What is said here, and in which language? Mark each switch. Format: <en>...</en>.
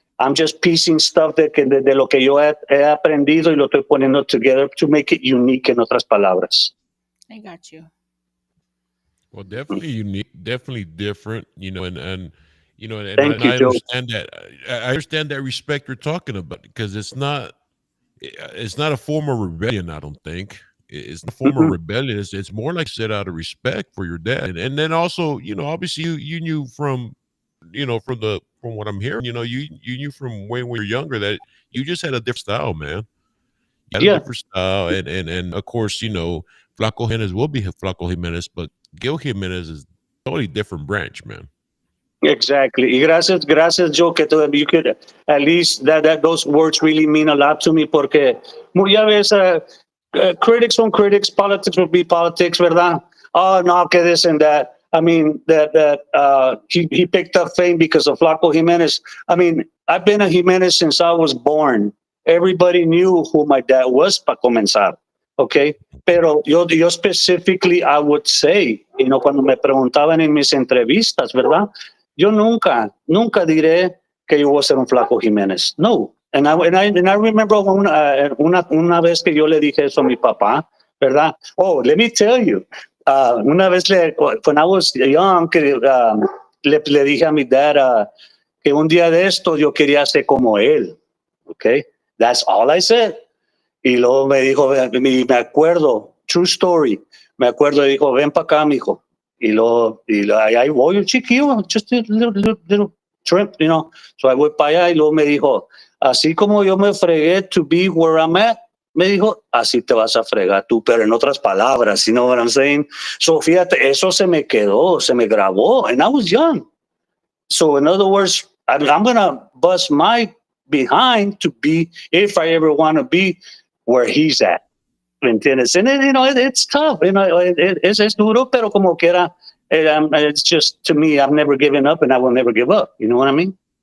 <es>I'm just piecing stuff de lo que yo he aprendido y lo estoy poniendo together to make it unique, en otras palabras.</es> <en>I got you. Well, definitely unique, definitely different, and Thank you, I Joe. understand that. I understand that respect you're talking about because it's not a form of rebellion. I don't think it's not a form of Mhm. rebellion. It's more like set out of respect for your dad, and then also, obviously you knew from from what I'm hearing, you knew from when we were younger that you just had a different style, man. You had a Yeah, different style, and of course, Flaco Jimenez will be Flaco Jimenez, but Gil Jimenez is totally different branch, man. exactly. Y gracias, Joe, que you could at least that those words really mean a lot to me porque ya ves, critics son critics, politics will be politics, ¿verdad? Oh no, que this and that. I mean that he picked up fame because of Flaco Jimenez. I mean, I've been a Jimenez since I was born. Everybody knew who my dad was para comenzar. Okay.</en> <es>Pero yo specifically, I would say, cuando me preguntaban en mis entrevistas, ¿verdad? Yo nunca diré que yo voy a ser un Flaco Jiménez. No. And I remember una vez que yo le dije eso a mi papá, ¿verdad? Oh, let me tell you. Una vez, when I was young, le dije a mi dad que un día de esto yo quería ser como él. Okay? That's all I said. Y luego me dijo, me acuerdo, true story, me acuerdo, dijo, ven para acá, mijo. Ahí voy, un chiquillo, just a little trip, So I voy para allá y luego me dijo, así como yo me fregué to be where I'm at, me dijo, así te vas a fregar tú, pero en otras palabras, you know what I'm saying? So fíjate, eso se me quedó, se me grabó, and I was young.</es> <en>So in other words, I'm going to bust my behind to be, if I ever want to be where he's at. ¿Me entiendes? And then, it's tough. Es duro, pero como quiera, it's just, to me, I've never given up and I will never give up. You know what I mean?</en>